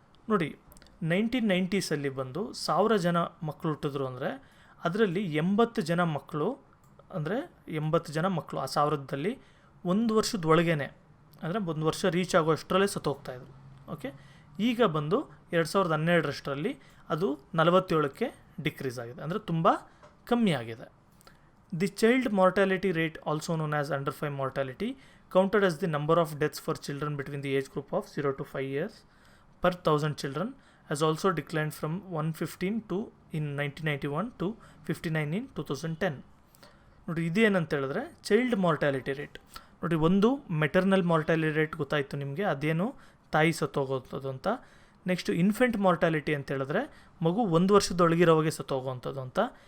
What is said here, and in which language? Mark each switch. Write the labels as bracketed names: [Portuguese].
[Kannada] ನೋಡಿ, 1990ಸಲ್ಲಿ ಬಂದು 1000 ಜನ ಮಕ್ಕಳು ಹುಟ್ಟಿದ್ರು ಅಂದರೆ ಅದರಲ್ಲಿ 80 ಜನ ಮಕ್ಕಳು, ಅಂದರೆ 80 ಜನ ಮಕ್ಕಳು ಆ 1000ದಲ್ಲಿ 1 ವರ್ಷದೊಳಗೇ, ಅಂದರೆ 1 ವರ್ಷ ರೀಚ್ ಆಗೋ ಅಷ್ಟರಲ್ಲೇ ಸತ್ತೋಗ್ತಾಯಿದ್ರು. ಓಕೆ, ಈಗ ಬಂದು 2012ರಷ್ಟರಲ್ಲಿ ಅದು 47ಕ್ಕೆ ಡಿಕ್ರೀಸ್ ಆಗಿದೆ, ಅಂದರೆ ತುಂಬ ಕಮ್ಮಿ ಆಗಿದೆ. [English] The child mortality rate, also known as under 5 mortality, counted as the number of deaths for children between the age group of 0 to 5 years per 1000 children, has also declined from 115 to in 1991 to 59 in 2010. [Kannada] ನೋಡಿ ಇದೇನಂತ ಹೇಳಿದ್ರೆ child mortality rate. ನೋಡಿ, ಒಂದು maternal mortality rate ಗೊತ್ತಾಯಿತು ನಿಮಗೆ, ಅದೇನು ತಾಯಿ ಸತ್ತೋಗೋಂಥದ್ದು ಅಂತ. Next infant mortality ಅಂತ ಹೇಳಿದ್ರೆ ಮಗು 1 ವರ್ಷದೊಳಗಿರೋವಾಗೆ ಸತ್ತೋಗೋವಂಥದ್ದು ಅಂತ.